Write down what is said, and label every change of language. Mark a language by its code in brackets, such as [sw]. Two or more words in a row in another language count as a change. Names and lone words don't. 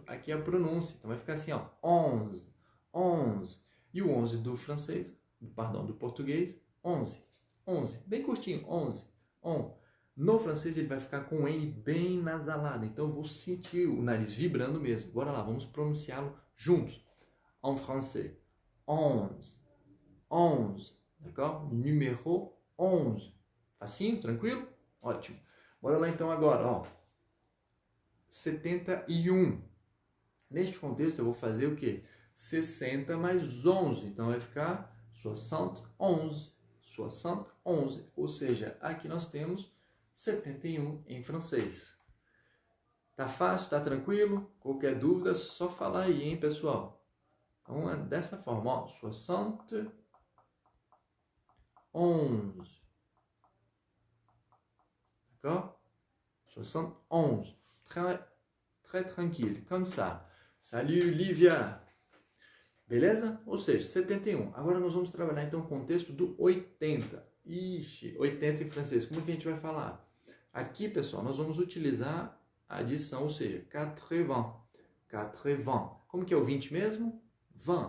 [pt] Aqui é a pronúncia. Então, vai ficar assim, ó, 11, 11. E o 11 do francês, do português, 11. 11. Bem curtinho, 11. On. No francês ele vai ficar com o N bem nasalado. Então eu vou sentir o nariz vibrando mesmo. Bora lá, vamos pronunciá-lo juntos. [fr] En français. 11. 11. D'accord? Numéro 11. [pt] Facinho? Tranquilo? Ótimo. Bora lá então agora, ó. 71. Neste contexto eu vou fazer o quê? 60 mais 11. Então vai ficar 71. 71. Ou seja, aqui nós temos 71 em francês. Tá fácil? Tá tranquilo? Qualquer dúvida, só falar aí, hein, pessoal? Então é dessa forma, ó. 71. [fr] D'accord? 71. Très tranquille, comme ça. Salut, [pt] Lívia! Beleza? Ou seja, 71. Agora nós vamos trabalhar então o contexto do 80. Ixi, 80 em francês. Como que a gente vai falar? Aqui, pessoal, nós vamos utilizar a adição, ou seja, 80. 80. Como que é o 20 mesmo? 20.